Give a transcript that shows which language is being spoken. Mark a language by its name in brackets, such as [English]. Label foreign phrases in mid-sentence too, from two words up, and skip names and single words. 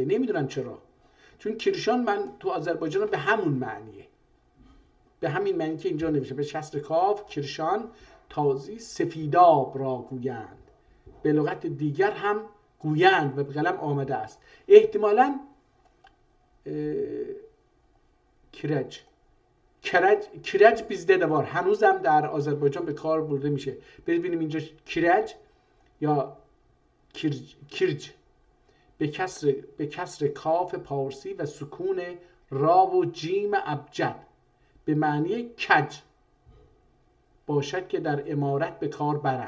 [Persian] نمیدونم چرا، چون کیرشان من تو آذربایجان به همون معنیه، به همین معنی که اینجا نوشته. به کسر کاف کیرشان تازی سفیداب را گویند، به لغت دیگر هم گویند و به قلم آمده است. احتمالا کرج [Turkish] bizde de var. [Persian] هنوزم در آذربایجان به کار برده میشه. ببینیم اینجا کرج یا کرج به کسر کاف پارسی و سکون را و جیم ابجد به معنی کج باشد که در عمارت به کار برند.